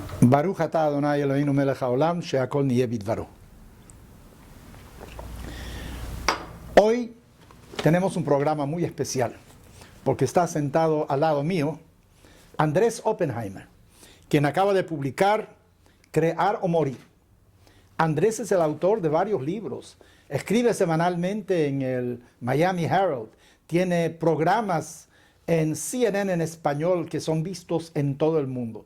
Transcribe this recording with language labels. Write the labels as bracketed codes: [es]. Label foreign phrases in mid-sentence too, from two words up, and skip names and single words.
[he] ברוך אתה אדוני אלוהינו מלך העולם שהכל נהיה בדברו. [es] Hoy tenemos un programa muy especial, porque está sentado al lado mío Andrés Oppenheimer, quien acaba de publicar Crear o Morir. Andrés es el autor de varios libros, escribe semanalmente en el Miami Herald, tiene programas en CNN en español que son vistos en todo el mundo.